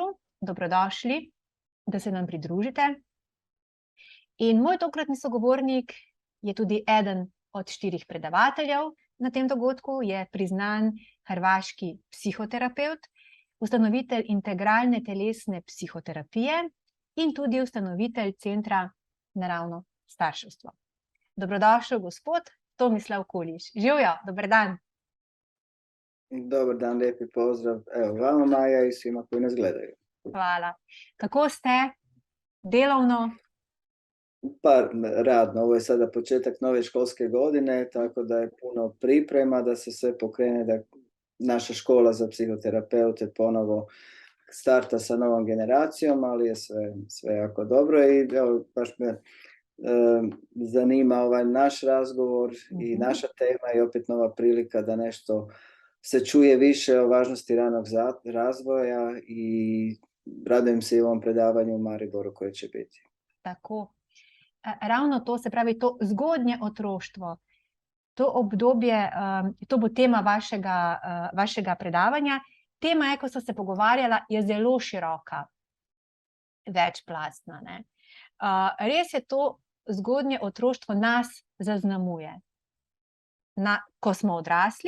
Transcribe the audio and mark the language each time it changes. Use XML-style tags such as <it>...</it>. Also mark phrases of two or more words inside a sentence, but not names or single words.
<sl>Dobrodošli, da se nam pridružite. In moj tokratni sogovornik je tudi eden od 4 predavateljev na tem dogodku, je priznan hrvaški psihoterapevt, ustanovitelj integralne telesne psihoterapije in tudi ustanovitelj centra Naravno starševstvo. Dobrodošel, gospod Tomislav Kuliš. Živjo, dober dan.</sl> <hr>Dobar dan, lijepi pozdrav. Evo, vama, Maja, i svima koji nas gledaju.</hr> <sl>Hvala. Kako ste? Delovno?</sl> <hr>Pa radno, ovo je sada početak nove školske godine, tako da je puno priprema da se sve pokrene, da naša škola za psihoterapeute ponovo starta sa novom generacijom, ali je sve jako dobro i evo, baš me zanima ovaj naš razgovor i naša tema i opet nova prilika da nešto se čuje više o važnosti ranog razvoja i radujem se i ovom predavanju u Mariboru koje će biti.</hr> <sl>Tako. Ravno to, se pravi, to zgodnje otroštvo, to obdobje, to bo tema vašega predavanja. Tema, ko so se pogovarjala, je zelo široka, večplastna, ne? Res je, to zgodnje otroštvo nas zaznamuje, ko smo odrasli.</sl>